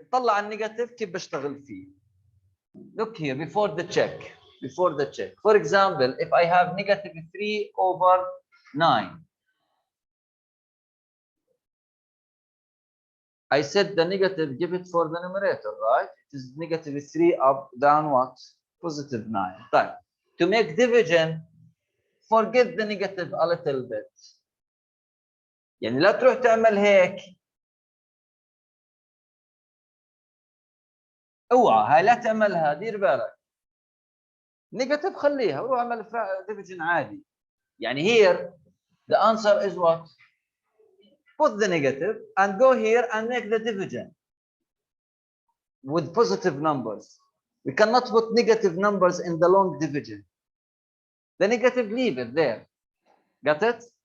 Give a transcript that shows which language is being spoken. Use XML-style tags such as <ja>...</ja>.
<ar>طلع النيجاتيف كيف بشتغل فيه.</ar> <en>Look here before the check. Before the check. For example, if I have negative 3 over 9. I said the negative, give it for the numerator, right? It is negative 3 up, down what? Positive 9. Right. To make division, forget the negative a little bit.</en> <ar>يعني لا تروح تعمل هيك. اوعى هاي لا تعملها دير بالك. نيجاتيف خليها وروح اعمل division عادي. يعني</ar> <en>here the answer is what? Put the negative and go here and make the division with positive numbers. We cannot put negative numbers in the long division. The negative, leave it there. Got it?</en>